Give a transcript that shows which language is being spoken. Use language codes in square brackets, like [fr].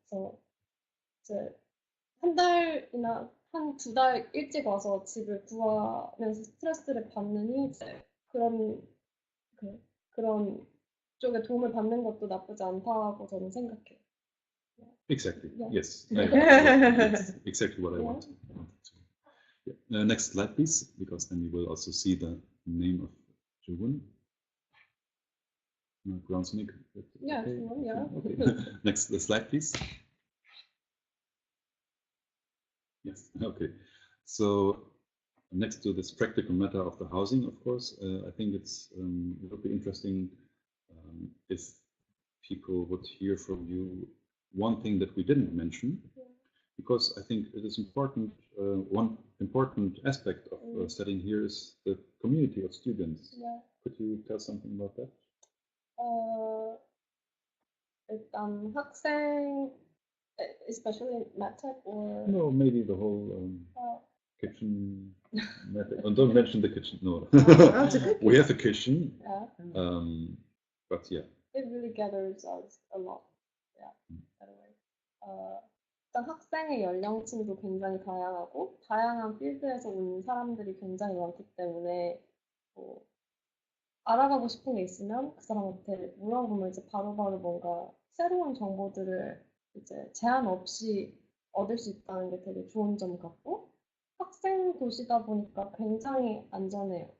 [ko] 그래서 이제 한 달이나 한 2달 일찍 와서 집을 구하면서 스트레스를 받느니 이제 그런 쪽에 도움을 받는 것도 나쁘지 않다고 저는 생각해요. [en] Exactly. Yeah. Yes. That's exactly what I want. Yeah. Next slide, please, because then you will also see the name of Jowon. Grounds Nick. Yeah, okay. sure, yeah. Okay. Next slide, please. Yes. Okay. So next to this practical matter of the housing, of course, I think it would be interesting if people would hear from you one thing that we didn't mention, because I think it is important. One important aspect of studying here is the community of students. Yeah. Could you tell something about that? [ko] 일단 학생, [en] especially MedTech or No, maybe the whole kitchen method. Oh, don't mention the kitchen. No, we have a kitchen. Yeah. But yeah. It really gathers us a lot. Yeah. Anyway. [ko] 일단 학생의 연령층도 굉장히 다양하고 다양한 필드에서 온 사람들이 굉장히 많기 때문에 뭐 알아가고 싶은 게 있으면 그 사람한테 물어보면 이제 바로바로 뭔가 새로운 정보들을 이제 제한 없이 얻을 수 있다는 게 되게 좋은 점 같고, 학생 도시다 보니까 굉장히 안전해요.